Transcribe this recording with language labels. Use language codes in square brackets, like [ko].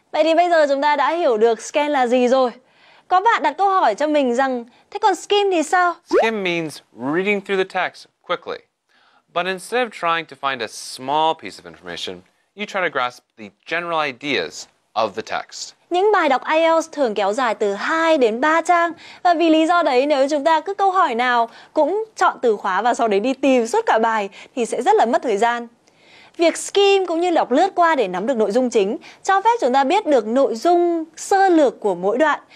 [vi] Vậy thì bây giờ chúng ta đã hiểu được scan là gì rồi. Có bạn đặt câu hỏi cho mình rằng, thế còn skim thì sao? [en] Skim means reading through the text quickly. But instead of trying to find a small piece of information, you try to grasp the general ideas of the text. [vi] Những bài đọc IELTS thường kéo dài từ 2 đến 3 trang. Và vì lý do đấy, nếu chúng ta cứ câu hỏi nào cũng chọn từ khóa và sau đấy đi tìm suốt cả bài thì sẽ rất là mất thời gian. Việc skim cũng như đọc lướt qua để nắm được nội dung chính cho phép chúng ta biết được nội dung sơ lược của mỗi đoạn.